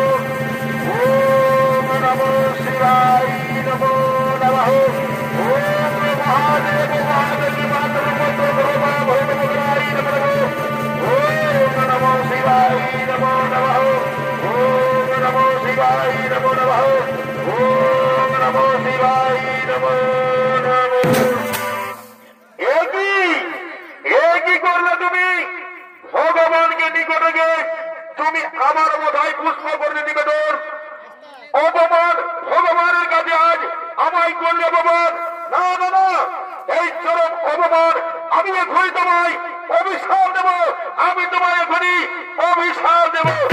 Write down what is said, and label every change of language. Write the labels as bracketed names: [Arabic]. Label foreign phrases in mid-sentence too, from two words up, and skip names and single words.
[Sanskrit] ओम नमो शिवाय नमो नमः ओम महादेव महादेवी महादेवराई नमो ओम नमो शिवाय नमो नमः ओम नमो शिवाय नमो नमः ओम नमो शिवाय नमो नमः। [Bangla] একই করলে তুমি ভগবানকে নিকটে গিয়ে তুমি আমার বোধায় পুষ্প করলে নিবেদন অপমান ভগবানের কাছে আজ আমায় করলে অপমান না না না এই চরম অপমান আমি এখনই তোমায় অভিশাপ দেব আমি তোমায় এখনই অভিশাপ দেব